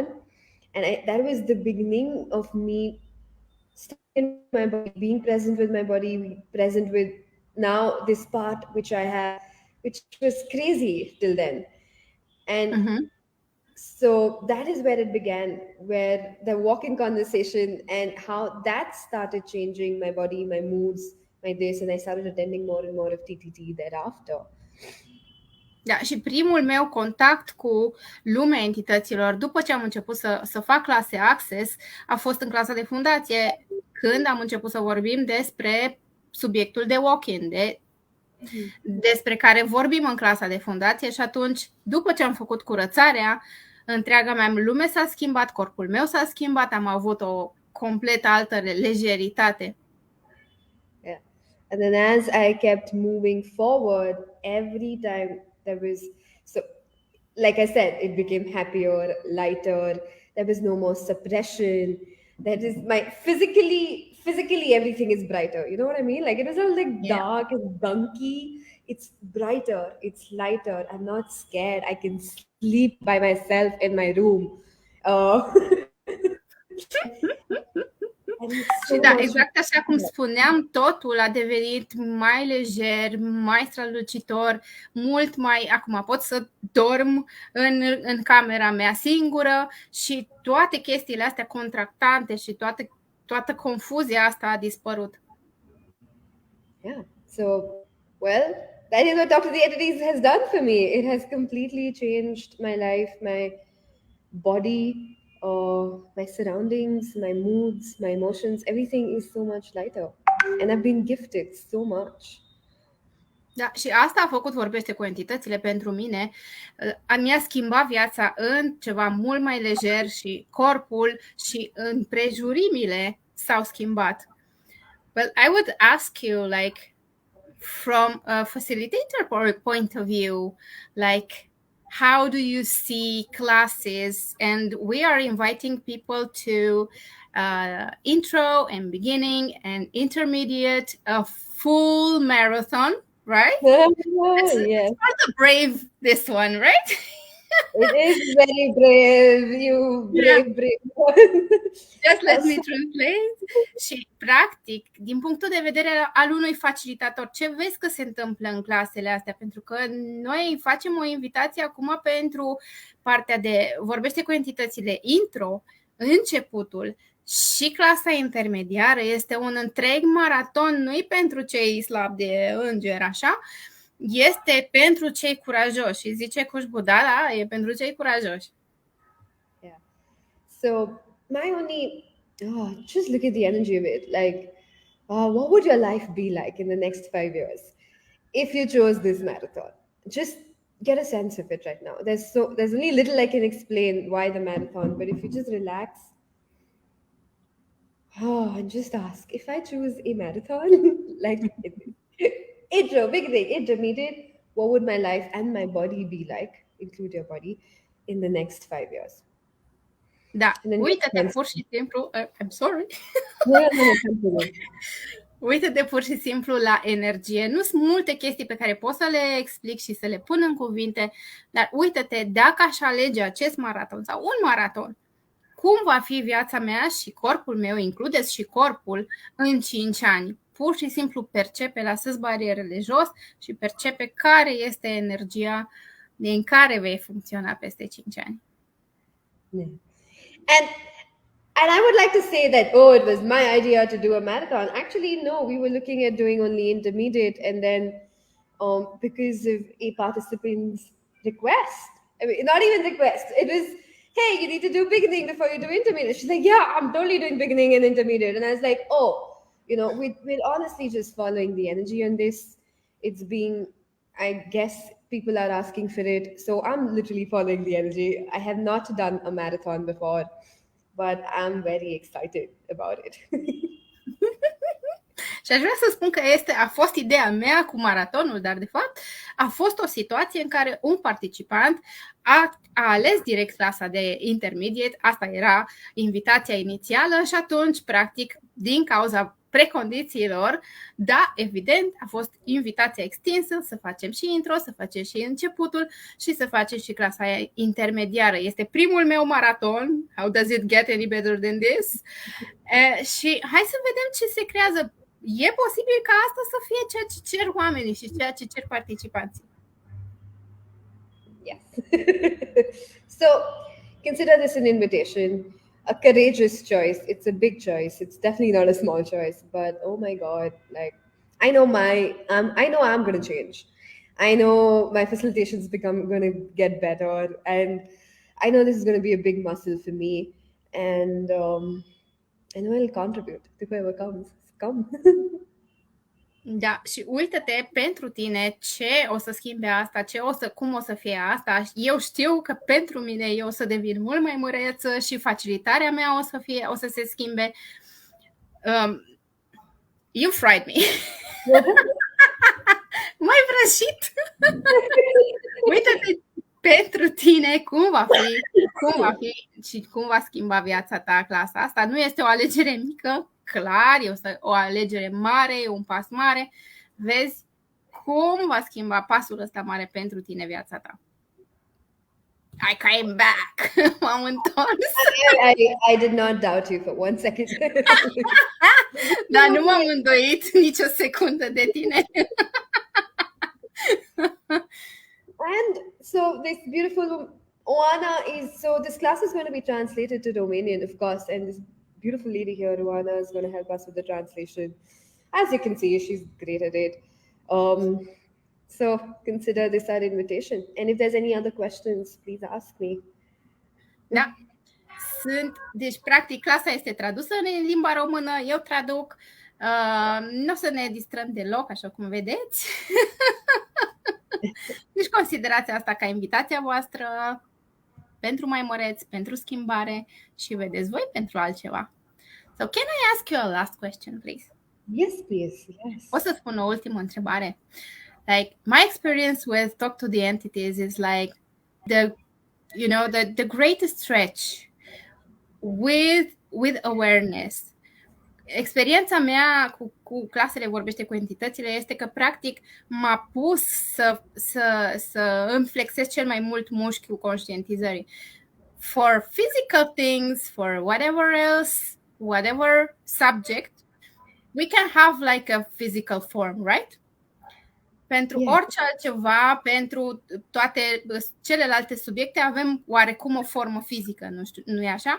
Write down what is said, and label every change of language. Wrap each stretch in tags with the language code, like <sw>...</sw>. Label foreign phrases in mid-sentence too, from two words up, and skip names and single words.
<en>And that was the beginning of me in my body, being present with my body, present with now this part which I have, which was crazy till then. And so that is where it began, where the walk-in conversation and how that started changing my body, my moods, my this, and I started attending more and more of TTT thereafter.</en> <ro>Da, și primul meu contact cu lumea entităților, după ce am început să fac clase Access, a fost în clasa de fundație, când am început să vorbim despre subiectul de walk-in, despre care vorbim în clasa de fundație. Și atunci, după ce am făcut curățarea, întreaga mea lume s-a schimbat, corpul meu s-a schimbat, am avut o complet altă lejeritate.</ro> <en>Yeah. And then as I kept moving forward, every time there was, so like I said, it became happier, lighter. There was no more suppression. That is physically everything is brighter. You know what I mean? Like it was all like dark and gunky. It's brighter, it's lighter. I'm not scared. I can sleep by myself in my room.</en> <ro>Și da, exact așa cum spuneam, totul a devenit mai lejer, mai strălucitor, mult mai... Acum pot să dorm în camera mea singură și toate chestiile astea contractante și toată confuzia asta a dispărut.</ro> <en>Yeah, so, well, that is what Dr. The Entities has done for me. It has completely changed my life, my body, my surroundings, my moods, my emotions. Everything is so much lighter. And I've been gifted so much.</en> <ro>Da, și asta a făcut Vorbește cu entitățile pentru mine. Mi-a schimbat viața în ceva mult mai lejer și corpul și împrejurimile s-au schimbat.</ro> <en>Well, I would ask you, like, from a facilitator point of view, like, how do you see classes? And we are inviting people to intro and beginning and intermediate, a full marathon, right? Yes. For the brave, this one, right? It is very brave, you brave one. Just let me translate.</en> <ro>Și, practic, din punctul de vedere al unui facilitator, ce vezi că se întâmplă în clasele astea? Pentru că noi facem o invitație acum pentru partea de Vorbește cu entitățile intro, începutul, și clasa intermediară. Este un întreg maraton, nu-i pentru cei slabi de înger, așa, este pentru cei curajoși. Și zice Khushboo, da, e pentru cei curajoși.</ro> <en>Yeah. So my only, just look at the energy of it. Like, what would your life be like in the next 5 years if you chose this marathon? Just get a sense of it right now. There's only little I can explain why the marathon, but if you just relax, and just ask, if I choose a marathon, like intro, beginning, intermediate. What would my life and my body be like, include your body, in the next 5 years?</en> <ro>Da,</ro> <en>And then</en> <ro>uită-te pur și simplu,</ro> <en>I'm sorry. no, continue.</en> <ro>Uită-te pur și simplu la energie. Nu sunt multe chestii pe care pot să le explic și să le pun în cuvinte, dar uită-te, dacă aș alege acest maraton sau un maraton, cum va fi viața mea și corpul meu, includeți și corpul, în 5 ani. Pur și simplu percepe, lasă-ți barierele jos și percepe care este energia din care vei funcționa peste 5 ani.</ro> <en>Yeah. And I would like to say that, oh, it was my idea to do a marathon. Actually, no, we were looking at doing only intermediate, and then because of a participant's request, I mean, not even request, it was, hey, you need to do beginning before you do intermediate. She's like, yeah, I'm totally doing beginning and intermediate. And I was like, oh, we're honestly just following the energy on this. It's being, I guess people are asking for it. So I'm literally following the energy. I have not done a marathon before, but I'm very excited about it.</en> <ro>Și aș vrea să spun că a fost ideea mea cu maratonul, dar de fapt a fost o situație în care un participant a ales direct clasa de intermediate, asta era invitația inițială și atunci, practic, din cauza precondițiilor, da, evident, a fost invitația extinsă să facem și intro, să facem și începutul și să facem și clasa intermediară. Este primul meu maraton.</ro> <en>How does it get any better than this?</en> <ro>Și hai să vedem ce se creează. E posibil ca asta să fie ceea ce cer oamenii și ceea ce cer participanții.</ro> <en>Yes. So, consider this an invitation. A courageous choice. It's a big choice. It's definitely not a small choice. But oh my God, like I know I'm going to change. I know my facilitation's going to get better, and I know this is going to be a big muscle for me, and I know it'll contribute to whoever comes. Come.</en> <ro>Da, și uită-te pentru tine ce o să schimbe asta, cum o să fie asta. Eu știu că pentru mine eu o să devin mult mai măreță și facilitarea mea o să se schimbe.</ro> <en>You fried me.</en> <ro>Mai vrăjit. Uită-te pentru tine cum va fi și cum va schimba viața ta clasa asta. Nu este o alegere mică, clar, e o alegere mare, e un pas mare. Vezi cum va schimba pasul ăsta mare pentru tine viața ta.</ro> <en>I came back.</en> <ro>M-am întors.</ro> <en>I did not doubt you for 1 second.</en> <ro>Dar nu m-am îndoit nicio secundă de tine.</ro> <en>And so this beautiful Oana this class is going to be translated to Romanian, of course, and this beautiful lady here, Oana, is going to help us with the translation. As you can see, she's great at it. So consider this our invitation. And if there's any other questions, please ask me.</en> <ro>Da. Deci, practic, clasa este tradusă în limba română, eu traduc. Nu o să ne distrăm deloc, așa cum vedeți. Deci considerați asta ca invitația voastră pentru mai măreți, pentru schimbare și vedeți voi pentru altceva.</ro> <en>So, can I ask you a last question, please? Yes, please. Yes.</en> <ro>O să spun o ultimă întrebare.</ro> <en>Like, my experience with Talk to the Entities is like the greatest stretch with awareness.</en> <ro>Experiența mea cu clasele Vorbește cu entitățile este că practic m-a pus să îmi flexez cel mai mult mușchiul conștientizării.</ro> <en>For physical things, for whatever else, whatever subject, we can have like a physical form, right?</en> <ro>Pentru orice altceva, pentru toate celelalte subiecte avem oarecum o formă fizică, nu e așa?</ro>